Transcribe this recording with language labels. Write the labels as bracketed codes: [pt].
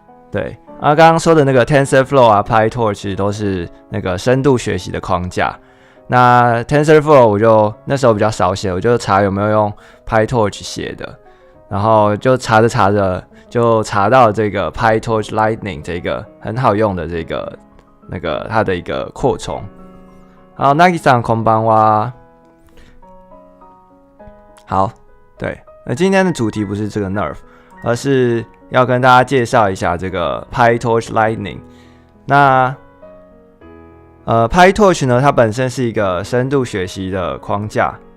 [zh] 对，刚刚说的那个 TensorFlow 啊 PyTorch 都是那个深度学习的框架。那 TensorFlow 我就那时候比较少写，我就查有没有用 PyTorch 写的，然后就查着就查到这个 PyTorch Lightning 这个很好用的这个那个它的一个扩充。好， [ja] Nagi-sanこんばんは。 [zh] 好，对，今天的主题不是这个 Nerf， 而是要跟大家介绍一下这个 PyTorch Lightning。那PyTorch 呢，它本身是一个深度学习的框架。